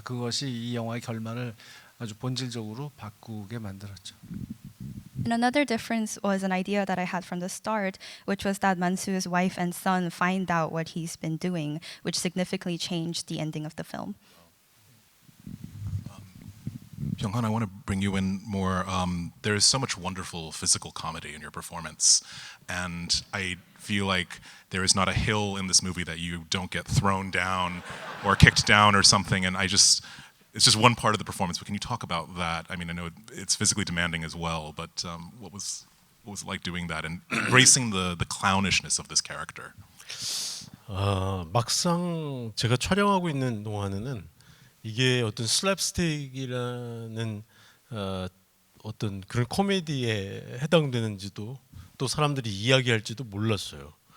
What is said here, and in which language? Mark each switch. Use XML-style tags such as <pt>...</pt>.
<ko>그것이 이 영화의 결말을 아주 본질적으로 바꾸게 만들었죠.</ko> <en>And another difference was an idea that I had from the start, which was that Mansu's wife and son find out what he's been doing, which significantly changed the ending of the film. Byung-hun, I want to bring you in more. There is so much wonderful physical comedy in your performance, and I feel like there is not a hill in this movie that you don't get thrown down or kicked down or something. And it's just one part of the performance. But can you talk about that? I mean, I know it's physically demanding as well, but what was it like doing that and embracing the clownishness of this character?</en> <ko>막상 제가 촬영하고 있는 동안에는 이게 어떤 슬랩스틱이라는 어떤 그런 코미디에 해당되는지도 또 사람들이 이야기할지도 몰랐어요.</ko>